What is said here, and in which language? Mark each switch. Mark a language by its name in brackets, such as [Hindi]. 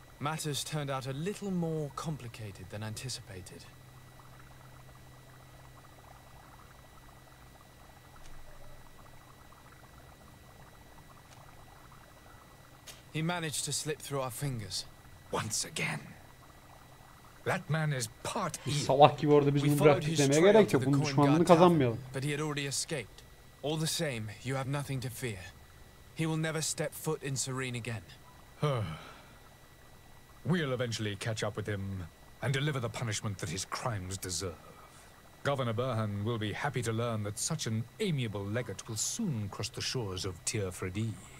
[English] Matters turned out a little more complicated than anticipated. He managed to slip through our fingers. Once again. That man is part evil. [Turkish] Salak gibi orada biz bunu bıraktık demeye gerek yok. Bunun düşmanlığını kazanmayalım. [English] But he had already escaped. All the same, you have nothing to fear. He will never step foot in Serene again. We'll eventually catch up with him and deliver the punishment that his crimes deserve. Governor Burhan will be happy to learn that such an amiable legate will soon cross the shores of Tekrari.